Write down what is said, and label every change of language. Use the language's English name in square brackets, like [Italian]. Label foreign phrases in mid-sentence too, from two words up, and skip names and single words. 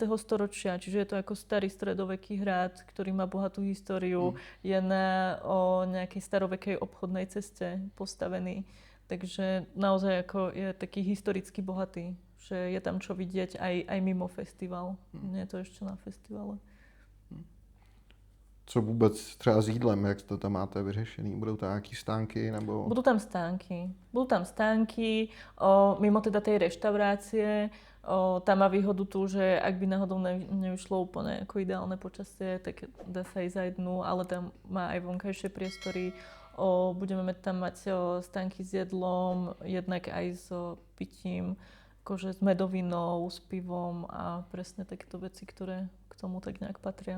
[Slovak] storočia, čiže je to ako starý stredoveký hrad, ktorý má bohatú históriu, je na nejakej starovekej obchodnej ceste postavený, takže naozaj ako je taký historicky bohatý, že je tam čo vidieť aj mimo festival, nie je to ešte na festivale. [Czech] Co vůbec třeba s jídlem, jak to tam máte vyřešený? Budou tam nějaký stánky nebo... [Slovak] Budú tam stánky, mimo teda tej reštaurácie. Tam má výhodu tu, že ak by náhodou nevyšlo úplne ako ideálne počasie, tak dá sa ísť aj dnu, ale tam má aj vonkajšie priestory. Budeme tam mať stánky s jedlom, jednak aj s pitím, akože s medovinou, s pivom a presne takéto veci, ktoré k tomu tak nejak patria.